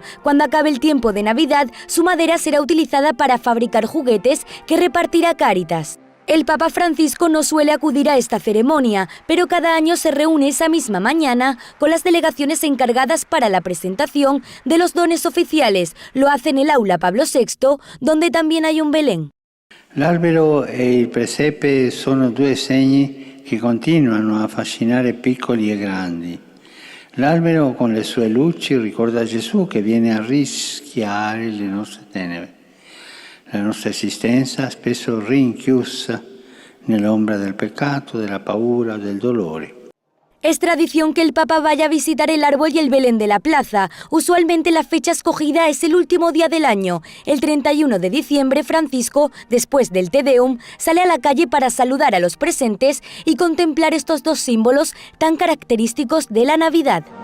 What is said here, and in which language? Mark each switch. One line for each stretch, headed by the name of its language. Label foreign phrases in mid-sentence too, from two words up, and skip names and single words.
Spanish: Cuando acabe el tiempo de Navidad, su madera será utilizada para fabricar juguetes que repartirá Cáritas. El Papa Francisco no suele acudir a esta ceremonia, pero cada año se reúne esa misma mañana con las delegaciones encargadas para la presentación de los dones oficiales. Lo hace en el aula Pablo VI, donde también hay un Belén.
Italian: L'albero e il presepe sono due segni che continuano a affascinare piccoli e grandi. L'albero con le sue luci ricorda Gesù che viene a rischiare le nostre tenebre. La nostra esistenza spesso rinchiusa nell'ombra del peccato, della paura, del dolore.
Spanish: Es tradición que el Papa vaya a visitar el árbol y el Belén de la plaza. Usualmente la fecha escogida es el último día del año. El 31 de diciembre, Francisco, después del Te Deum, sale a la calle para saludar a los presentes y contemplar estos dos símbolos tan característicos de la Navidad.